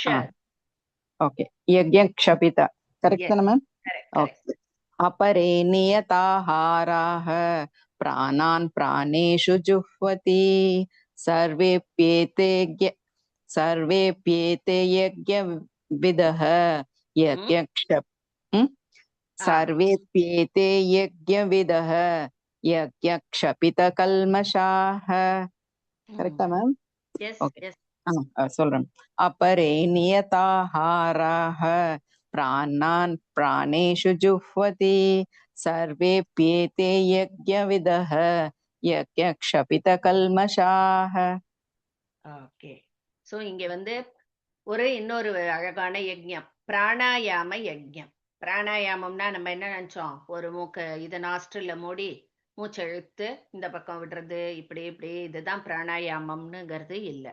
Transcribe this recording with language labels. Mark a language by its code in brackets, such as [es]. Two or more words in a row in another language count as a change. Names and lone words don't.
[sa] ओके यज्ञक्षपित [en] correct na ma'am okay [sa] अपरे नियताहाराः प्राणान् प्राणेषु जुह्वति सर्वेप्येते यज्ञविदः सर्वेप्येते यज्ञविदः यज्ञक्षपितकल्मषाः [en] correct ma'am [ta] எஸ் ஓகே எஸ் சொல்றேன். [sa] अपरे नियताहाराः प्राणान् प्राणेषु जुह्वति सर्वेऽप्येते यज्ञविदः यज्ञक्षपितकल्मषाः. [ta] ஓகே. சோ இங்க வந்து இன்னொரு அழகான யஜ்ஞம், பிராணாயாம யஜ்ஞம். பிராணாயாமம்னா நம்ம என்ன நினைச்சோம், ஒரு இதை நாஸ்ட்ரில்ல மூடி மூச்சை இழுத்து இந்த பக்கம் விடுறது, இப்படி இப்படி இதுதான் பிராணாயாமம்னுங்கிறது இல்லை.